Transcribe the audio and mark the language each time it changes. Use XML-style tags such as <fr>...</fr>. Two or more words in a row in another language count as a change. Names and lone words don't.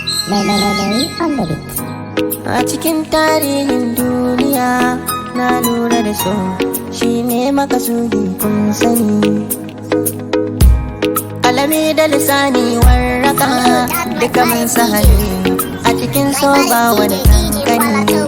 <ha>Mai, mai, mai, mai,</ha> <en>on the beat.</en> <ha>A cikin tarihin duniya na lura da so shi ne makasudi kun sani. Alami da lisani warraka duka mun sahari a cikin so ba wani kankani.</ha>